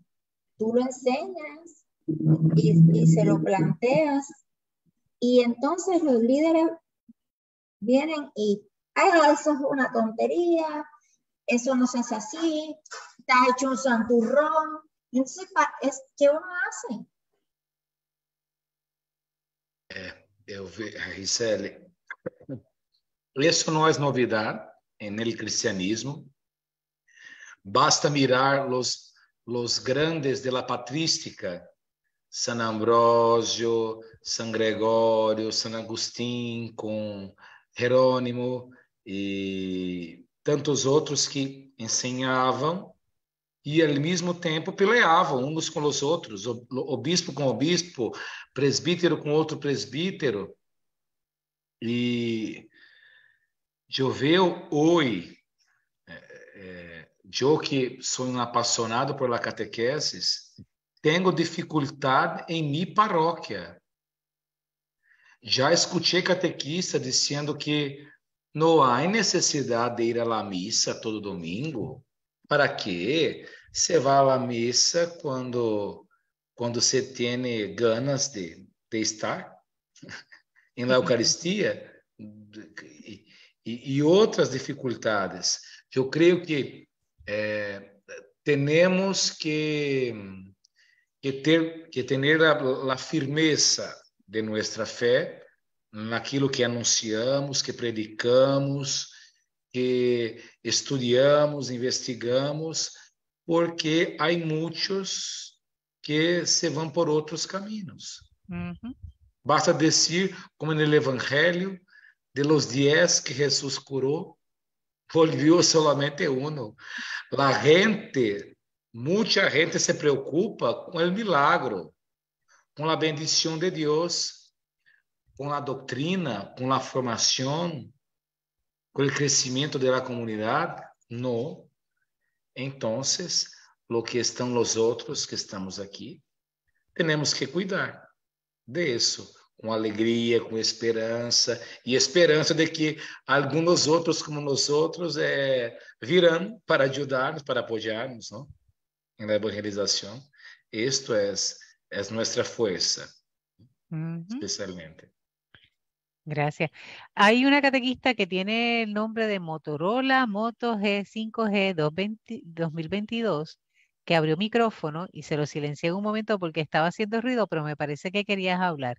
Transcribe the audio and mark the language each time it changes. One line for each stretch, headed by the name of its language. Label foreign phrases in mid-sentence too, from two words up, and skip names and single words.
Spanish: Tú lo enseñas y se lo planteas, y entonces los líderes vienen y, eso es una tontería, eso no se hace así, está hecho un santurrón. Entonces, ¿qué uno hace?
Portuguese: Gisele, isso não é novidade no cristianismo.
Spanish: Basta mirar los grandes de la patrística, San Ambrosio, San Gregorio, San Agustín,
Portuguese: com Jerônimo e tantos outros que ensinavam e ao mesmo tempo peleavam uns com os outros, o bispo com o bispo, presbítero com outro presbítero. E eu vejo hoje, eu que sou um apaixonado por
Spanish: la catequesis,
Portuguese: tenho dificuldade em minha paróquia. Já escutei catequista dizendo que não há necessidade de ir à missa todo domingo. Para quê? Você vai à missa quando você tem ganas de estar em la Eucaristia e outras dificuldades. Eu creio que temos que ter a firmeza de nossa fé naquilo que anunciamos, que predicamos, que estudiamos, investigamos, porque há muitos que se vão por outros caminhos. Basta dizer, como no Evangelho, de los 10 que Jesus curou,
Spanish: volvió solamente uno.
Portuguese: Muita gente se preocupa com o milagro, com a bendição de Deus, com a doutrina, com a formação, com o crescimento da comunidade. Não. Então, lo que estão os outros que estamos aqui. Temos que cuidar disso, com alegria, com esperança, e esperança de que alguns outros como nós outros virão para ajudar-nos, para apoiar-nos, não? Na evangelização. Isto é nossa força, especialmente.
Spanish: Gracias. Hay una catequista que tiene el nombre de Motorola Moto G5G 2022 que abrió micrófono y se lo silencié en un momento porque estaba haciendo ruido, pero me parece que querías hablar.